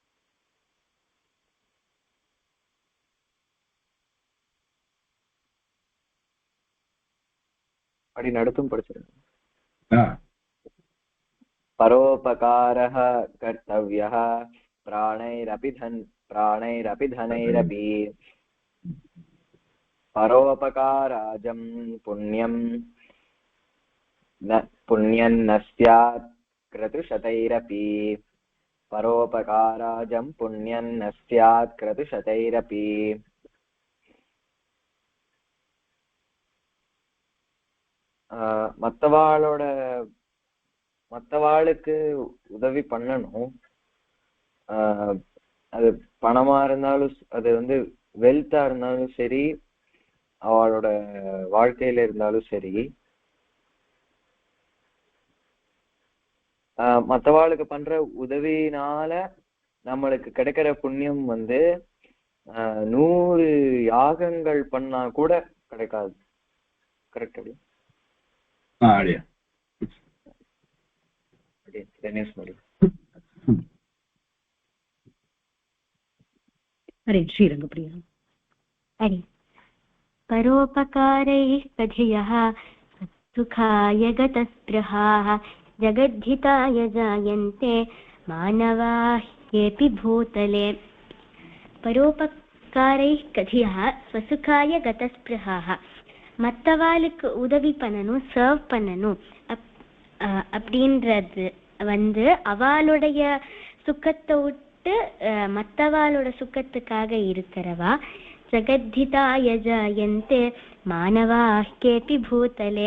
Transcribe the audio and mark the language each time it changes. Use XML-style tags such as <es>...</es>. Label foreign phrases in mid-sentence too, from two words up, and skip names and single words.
<ta>அப்படி நடுத்தும் படிச்சிருங்க.</ta> <sa>परोपकारः कर्तव्यः प्राणैरपि धनैरपि परोपकारजं पुण्यम् पुण्यन्न स्यात् क्रतुशतैरपि परोपकाराजं पुण्यन्न स्यात् क्रतुशतैरपि</sa> <ta>மற்றவாளுக்கு உதவி பண்ணணும். அது பணமா இருந்தாலும் அது வந்து வெல்த்தா இருந்தாலும் சரி, அவளோட வாழ்க்கையில இருந்தாலும் சரி, மற்றவாளுக்கு பண்ற உதவினால நம்மளுக்கு கிடைக்கிற புண்ணியம் வந்து 100 யாகங்கள் பண்ணா கூட கிடைக்காது. கரெக்ட்? அப்படியே</ta> <sa>हरे श्रीरङ्गप्रिया। हरि परोपकारैः कथियः सुखाय गतस्पृहाः जगद्धिताय जायन्ते मानवाः येऽपि भूतले। परोपकारैः कथियः स्वसुखाय गतस्पृहाः</sa> <ta>மற்றவாளுக்கு உதவி பண்ணணும், சர்வ் பண்ணணும் அப்படின்றது வந்து அவளுடைய சுக்கத்தை விட்டு மற்றவாளோட சுக்கத்துக்காக இருக்கிறவா.</ta> <sa>जगद्धिताय जायन्ते मानवाः केपि भूतले.</sa>